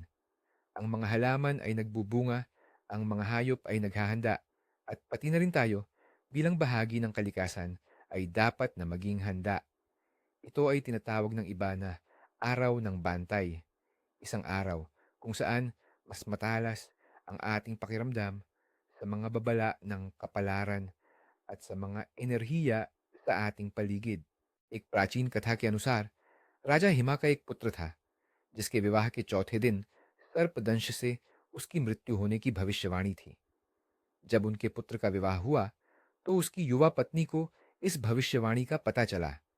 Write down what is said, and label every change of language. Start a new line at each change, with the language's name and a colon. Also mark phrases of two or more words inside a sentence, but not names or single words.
Filipino: Ang mga halaman ay nagbubunga, ang mga hayop ay naghahanda, at pati na rin tayo bilang bahagi ng kalikasan ay dapat na maging handa. Ito ay tinatawag ng iba na araw ng bantay, isang araw kung saan mas matalas ang ating pakiramdam sa mga babala ng kapalaran at sa mga enerhiya sa ating paligid.
Hindi: एक प्राचीन कथा के अनुसार राजा हिमा का एक पुत्र था जिसके विवाह के चौथे दिन सर्पदंश से उसकी मृत्यु होने की भविष्यवाणी थी। जब उनके पुत्र का विवाह हुआ तो उसकी युवा पत्नी को इस भविष्यवाणी का पता चला।